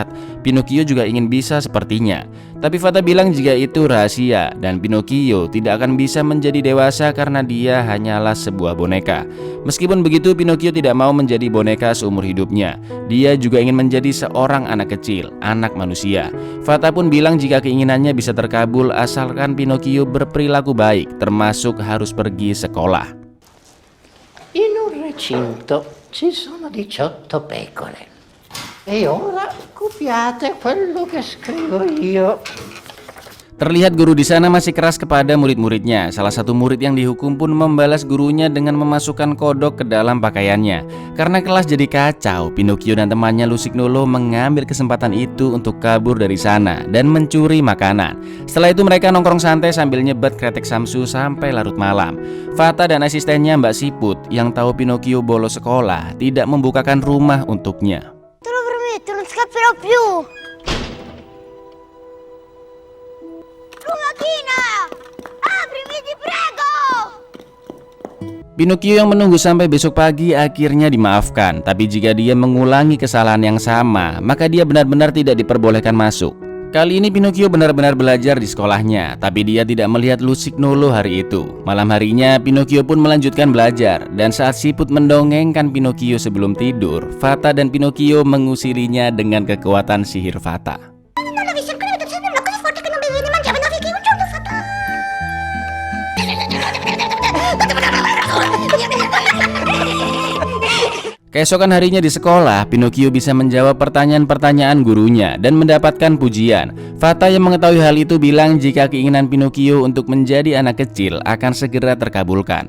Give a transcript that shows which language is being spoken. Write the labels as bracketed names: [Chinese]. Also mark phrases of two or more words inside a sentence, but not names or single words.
[Indonesian] Pinocchio juga ingin bisa sepertinya. Tapi Fata bilang jika itu rahasia dan Pinocchio tidak akan bisa menjadi dewasa karena dia hanyalah sebuah boneka. Meskipun begitu, Pinocchio tidak mau menjadi boneka seumur hidupnya. Dia juga ingin menjadi seorang anak kecil, anak manusia. Fata pun bilang jika keinginannya bisa terkabul asalkan Pinocchio berperilaku baik, termasuk harus pergi sekolah. [Italian] In un recinto ci sono 18 pecore e ora copiate quello che scrivo io. [Indonesian] Terlihat guru di sana masih keras kepada murid-muridnya. Salah satu murid yang dihukum pun membalas gurunya dengan memasukkan kodok ke dalam pakaiannya. Karena kelas jadi kacau, Pinocchio dan temannya Lusignuolo mengambil kesempatan itu untuk kabur dari sana dan mencuri makanan. Setelah itu mereka nongkrong santai sambil nyebat kretek samsu sampai larut malam. Fata dan asistennya Mbak Siput yang tahu Pinocchio bolos sekolah tidak membukakan rumah untuknya. [Italian] Te lo prometto, non scapperò più! Lumachina! Aprimi, ti prego! [Indonesian] Pinocchio yang menunggu sampai besok pagi akhirnya dimaafkan. Tapi jika dia mengulangi kesalahan yang sama, maka dia benar-benar tidak diperbolehkan masuk. Kali ini Pinocchio benar-benar belajar di sekolahnya, tapi dia tidak melihat Lusignuolo hari itu. Malam harinya Pinocchio pun melanjutkan belajar, dan saat Siput mendongengkan Pinocchio sebelum tidur, Fata dan Pinocchio mengusirinya dengan kekuatan sihir Fata. [Italian] Non l'avevi sempre venuto sempre una cosa forte che non bevevi, mangiavi, no, che un giorno fatto... [Indonesian] Keesokan harinya di sekolah, Pinocchio bisa menjawab pertanyaan-pertanyaan gurunya dan mendapatkan pujian. Fata yang mengetahui hal itu bilang jika keinginan Pinocchio untuk menjadi anak kecil akan segera terkabulkan.